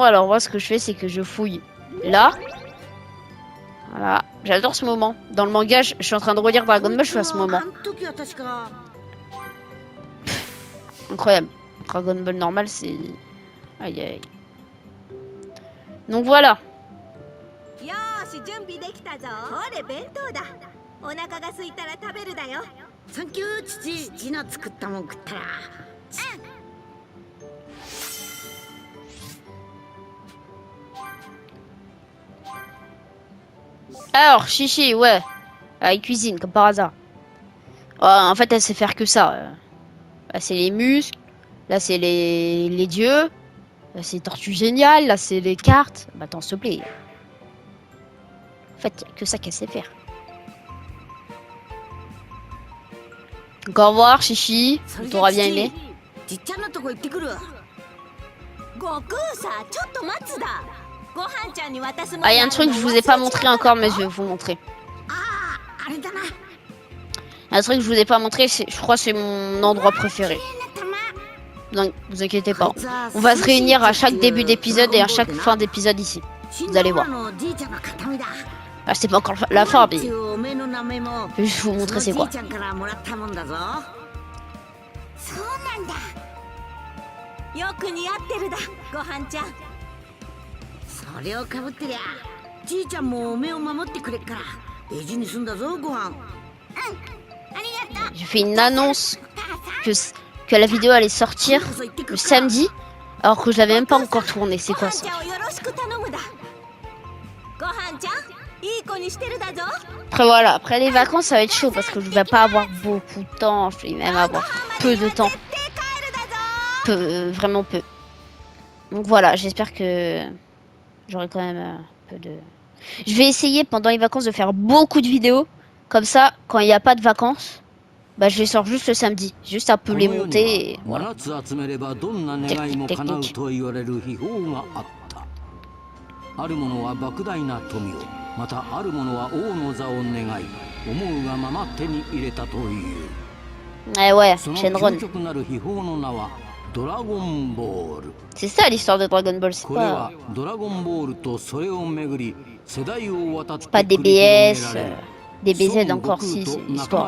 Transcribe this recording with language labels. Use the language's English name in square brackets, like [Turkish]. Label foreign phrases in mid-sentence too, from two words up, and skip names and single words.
[French] Alors, moi, ce que je fais, c'est que je fouille là. Voilà. J'adore ce moment. Dans le manga, je suis en train de relire Dragon Ball, je suis à ce moment. Incroyable. Dragon Ball normal, c'est... Aïe, aïe. Donc, voilà. [Japanese] よーし準備できたぞこれ弁当だお腹が空いたら食べるだよサンキュー父ジナ作ったもん食ったら [French] Alors, Chichi, ouais. Elle cuisine, comme par hasard. En fait, elle sait faire que ça. Là, c'est les muscles. Là, c'est les dieux. Là, c'est Tortue Géniale. Là, c'est les cartes. Bah, attends, s'il te plaît. En fait, il a que ça qu'elle sait faire. Donc, au revoir, Chichi. T'auras bien aimé. [Japanese] じっちゃんのとこ行ってくる悟空さちょっと待つだご飯ちゃんに渡すもの [French] Ah, il y a un truc que je vous ai pas montré encore, mais je vais vous montrer. [Japanese] あれだな [French] Un truc que je vous ai pas montré, je crois que c'est mon endroit préféré. Donc, vous inquiétez pas. On va se réunir à chaque début d'épisode et à chaque fin d'épisode ici. Vous allez voir. Ah, c'est pas encore la fin, mais je vais juste vous montrer c'est quoi. [Japanese] そうなんだよく似合ってるだご飯ちゃんそれをかぶってりゃじいちゃんもお目を守ってくれっから大事にすんだぞご飯ありがとう [French] J'ai fait une annonce que la vidéo allait sortir le samedi, alors que je l'avais même pas encore tournée. C'est quoi ça? [Japanese] ご飯ちゃんをよろしく頼むだご飯ちゃんいい子にしてるだぞ [French] Après voilà, après les vacances ça va être chaud parce que je vais pas avoir beaucoup de temps, je vais même avoir peu de temps. [Japanese] 絶対帰るだぞ [French] Peu, vraiment peu. Donc voilà, j'espère que j'aurai quand même un peu de... Je vais essayer pendant les vacances de faire beaucoup de vidéos. Comme ça, quand il n'y a pas de vacances, bah je les sors juste le samedi. Juste un peu les monter et voilà. [Japanese] 7 つ集めればどんな願いも叶うと言われる秘宝があった。ある者は莫大な富を、またある者は王の座を願い、思うがまま手に入れたという。 [French] Eh ouais, [Japanese] その Shenron. 究極なる秘宝の名はドラゴンボール。 [French] C'est ça l'histoire de Dragon Ball, c'est [Japanese] これ [French] pas... [Japanese] はドラゴンボールとそれをめぐり世代を渡って [French] pas [Japanese] 繰り広げ [French] DBS, [Japanese] られる [French] DBZ [Japanese] 孫 [French] encore [Japanese] 悟 [French] si, [Japanese] 空 [French] c'est [Japanese] と仲間 [French] l'histoire.